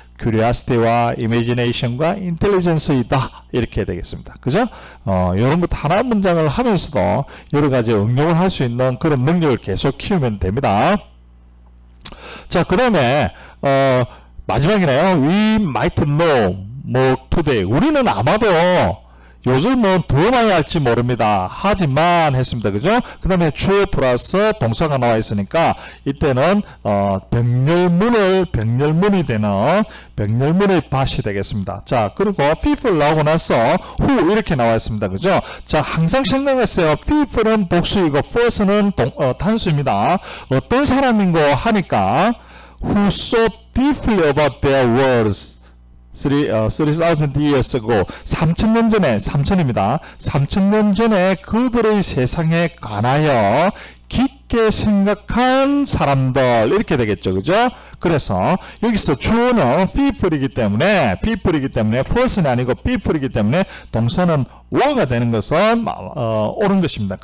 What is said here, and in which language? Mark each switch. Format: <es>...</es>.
<ko>curiosity와 imagination과 intelligence이다. 이렇게 되겠습니다. 그죠? 이런 것 하나 문장을 하면서도 여러 가지 응용을 할 수 있는 그런 능력을 계속 키우면 됩니다. 자, 그 다음에 마지막이네요.</ko> <en>We might know more today.</en> <ko>우리는 아마도 요즘은 더 많이 할지 모릅니다. 하지만 했습니다. 그죠? 그 다음에 주어 플러스 동사가 나와 있으니까 이때는 병렬문이 되는 병렬문의 밭이 되겠습니다. 자, 그리고 people 나오고 나서 who 이렇게 나와 있습니다. 그죠? 자, 항상 생각했어요. people은 복수이고 first는 단수입니다. 어떤 사람인고 하니까</ko> <en>who so deeply about their words 3,000 years ago</en> <ko>3,000년 전에 3,000입니다. 3,000년 전에 그들의 세상에 관하여 깊게 생각한 사람들 이렇게 되겠죠. 그죠? 그래서 여기서 주어는 people이기 때문에 person이 아니고 people이기 때문에 동사는 were가 되는 것은 옳은 것입니다.</ko>